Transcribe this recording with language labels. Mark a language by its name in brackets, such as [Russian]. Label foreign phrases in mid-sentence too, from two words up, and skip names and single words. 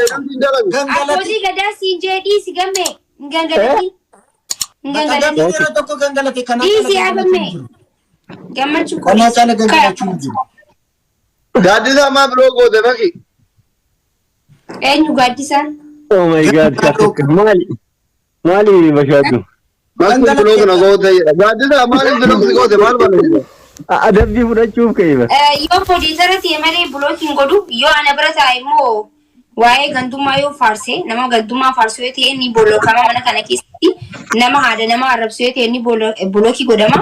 [Oromo] Abbootii gadaa siin jee dhiisi gammee. Hin gangalatin. Gammeen yeroo tokko gangalate kana. Dhiisi yaa gammee. Gammachuu kana cala gangalachuu jiru. Gaaddisaa maa biroo goote faki. Eenyu gaaddisaan? [English] Oh my god. [Oromo] Maali bashaatu. Maal biroo kana goote jedha. Gaaddisaa maaliif biroo goote maal malee. Adabbii fudhachuuf ka'eera. Yoo produusera ta'e malee bulookiin godhu yoo ana bira taa'e immoo waa'ee gantummaa yoo faarse nama gantummaa faarsu yoo ta'e ni bolokama mana kana keessatti nama haada nama arrabsu yoo ta'e ni bulookii godhama.